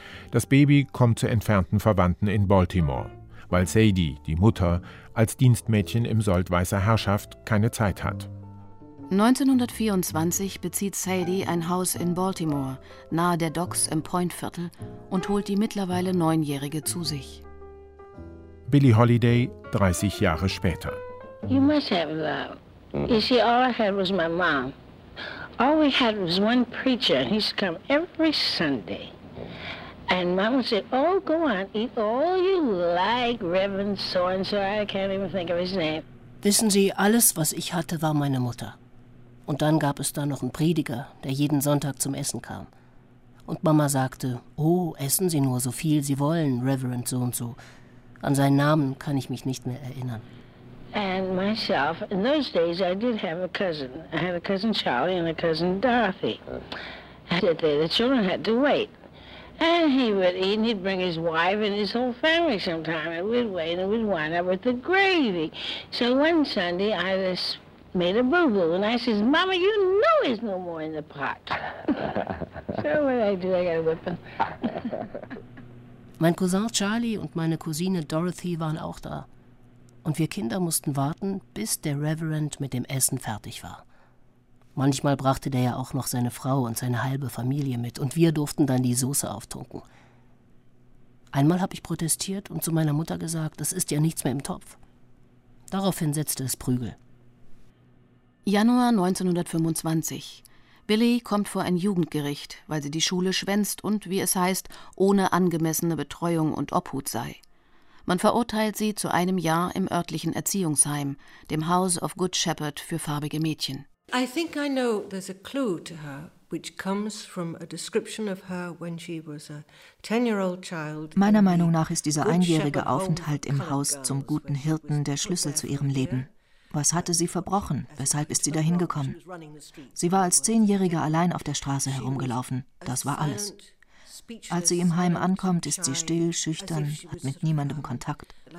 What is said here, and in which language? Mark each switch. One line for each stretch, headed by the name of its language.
German: Das Baby kommt zu entfernten Verwandten in Baltimore, weil Sadie, die Mutter, als Dienstmädchen im Sold weißer Herrschaft keine Zeit hat. 1924 bezieht Sadie ein Haus in Baltimore, nahe der Docks im Point-Viertel, und holt die mittlerweile 9-Jährige zu sich. Billie Holiday, 30 Jahre später.
English: You must have love. You see, all I had was my mom. All we had was one preacher, and he's come every Sunday. And Mama said, oh, go on, eat all you like, Reverend so-and-so, I can't even think of his name.
German: Wissen Sie, alles, was ich hatte, war meine Mutter. Und dann gab es da noch einen Prediger, der jeden Sonntag zum Essen kam. Und Mama sagte, oh, essen Sie nur so viel Sie wollen, Reverend so-und-so. An seinen Namen kann ich mich nicht mehr erinnern.
English: And myself, in those days I did have a cousin. I had a cousin Charlie and a cousin Dorothy. And the children had to wait. And he would eat and he'd bring his wife and his whole family sometime. And we'd wait and we'd wind up with the gravy. So one Sunday I just made a boo-boo. And I says, Mama, you know there's no more in the pot. So what did I do? I got a whipping.
German: Mein Cousin Charlie und meine Cousine Dorothy waren auch da. Und wir Kinder mussten warten, bis der Reverend mit dem Essen fertig war. Manchmal brachte der ja auch noch seine Frau und seine halbe Familie mit und wir durften dann die Soße auftunken. Einmal habe ich protestiert und zu meiner Mutter gesagt, es ist ja nichts mehr im Topf. Daraufhin setzte es Prügel. Januar 1925. Billie kommt vor ein Jugendgericht, weil sie die Schule schwänzt und, wie es heißt, ohne angemessene Betreuung und Obhut sei. Man verurteilt sie zu einem Jahr im örtlichen Erziehungsheim, dem House of Good Shepherd für farbige Mädchen.
English: I think I know there's a clue to her, which comes from a description of her when she was a 10-year-old child.
German: Meiner Meinung nach ist dieser einjährige Aufenthalt im Haus zum guten Hirten der Schlüssel zu ihrem Leben. Was hatte sie verbrochen? Weshalb ist sie dahin gekommen? Sie war als 10-Jährige allein auf der Straße herumgelaufen. Das war alles. Als sie im Heim ankommt, ist sie still, schüchtern, hat mit niemandem Kontakt.